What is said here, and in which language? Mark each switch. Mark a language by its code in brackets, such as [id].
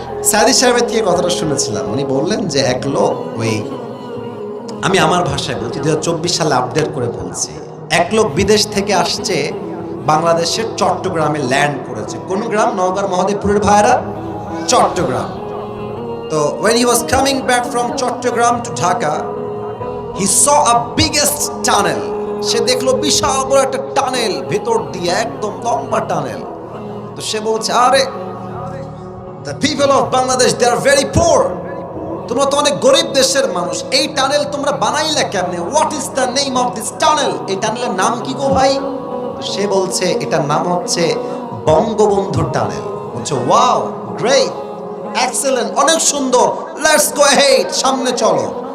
[bn] সাদি সাহেবের থেকে কথাটা শুনেছিলাম, উনি বললেন যে এক লোক, ওই আমি আমার ভাষায় বলছি, 2024 সালে আপডেট করে বলছি, এক লোক বিদেশ থেকে আসছে, বাংলাদেশের চট্টগ্রামে ল্যান্ড করেছে। কোন গ্রাম? নওগাঁর মহাদেবপুরের ভাইরা, চট্টগ্রাম। [en] তো when he was coming back from Chittagong to Dhaka, he saw a biggest tunnel. [bn] সে দেখলো বিশাল বড় একটা টানেল, ভেতর দিয়ে একদম লম্বা টানেল। তো সে বলছে, আরে [en] the people of Bangladesh, they are very poor. [bn] তোমরা তো অনেক গরিব দেশের মানুষ, এই টানেল তোমরা বানাইলা কেমনে? [en] What is the name of this tunnel? [bn] এই টানেলের নাম কি গো ভাই? সে বলছে এটার নাম হচ্ছে বঙ্গবন্ধু টানেল। বলছে [en] wow, great, excellent, [bn] অনেক সুন্দর, [en] let's go head, [bn] সামনে চলো।